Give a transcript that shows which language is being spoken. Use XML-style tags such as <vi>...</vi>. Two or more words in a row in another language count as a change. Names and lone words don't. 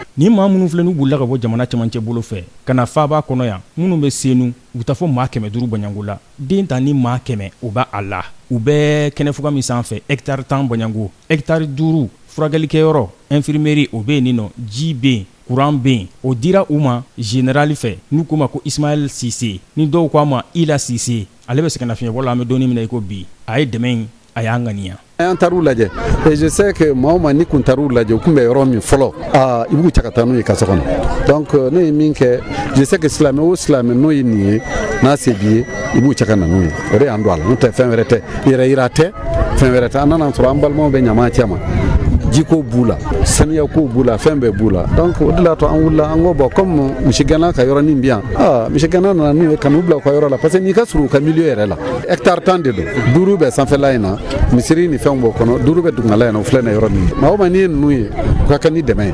<bm>ni maa minnu filɛ n'u bolila ka bɔ jamana cɛmancɛ bolo fɛ ka na faaba kɔnɔ yan minnu bɛ senu u taa fɔ maa 500 Banyango la den ta ni maa 100 u b'a a la u bɛɛ kɛnɛfuga min sanfɛ hectare 10 Banyango hectare 5 furakɛlikɛyɔrɔ infirmerie o bɛ yen nɔ ji bɛ yen courant bɛ yen o dira u ma général fɛ n'u ko ma ko Ismaël Cissé ni dɔw ko a ma Ila Cissé ale bɛ sɛgɛnnafiɲɛbɔ la an bɛ dɔɔni min na i ko bi a ye dɛmɛ in a y'an ŋaniya an taru lajɛ</bm> <fr>et je sais que</fr> <bm>maa ni kun taru lajɛ u kun bɛ yɔrɔ min fɔlɔ i b'u cɛ ka taa n'u ye kaso kɔnɔ donc ne ye min kɛ</bm> <fr>je sais que</fr> <bm>silamɛ o silamɛ n'o ye nin ye n'a se b'i ye i b'u cɛ ka na n'u ye o de y'an don a la n'o tɛ fɛn wɛrɛ tɛ yɛrɛ yira tɛ fɛn wɛrɛ tɛ an nana sɔrɔ an balimaw bɛ ɲama cɛ ma jiko b'u la saniya ko b'u la fɛn bɛɛ b'u la donc o de la to an wulila an ko bon comme misigɛnna ka yɔrɔnin bi yan misigɛnna nana n'u ye ka n'u bila u ka yɔrɔ la</bm> <fr>parce que</fr> <bm>n'i ka surun u ka milieu yɛrɛ la hectare 10 de don 5 bɛ sanfɛla in na misiri ni fɛnw b'o kɔnɔ 5 bɛ dugumala in na o filɛ nin yɔrɔ min maa o maa n'i ye ninnu ye u ka kɛ ni dɛmɛ ye</bm>